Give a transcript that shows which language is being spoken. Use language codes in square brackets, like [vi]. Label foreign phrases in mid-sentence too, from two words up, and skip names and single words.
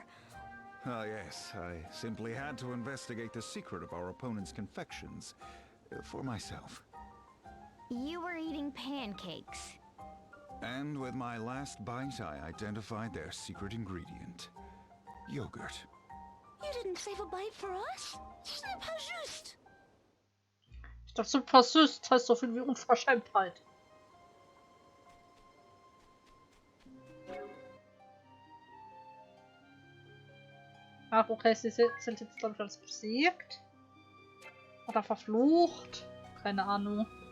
[en] Ah, yes, I simply had to investigate the secret of our opponent's confections. for myself. You were eating pancakes. And with my last bite, I identified their secret ingredient. Yogurt. You didn't save a bite for us? [fr] C'est pas juste. [de] Ich dachte, super süß, das heißt so viel wie Unverschämtheit. Ach, okay, sie sind jetzt, glaube ich, alles besiegt. Oder verflucht. Keine Ahnung.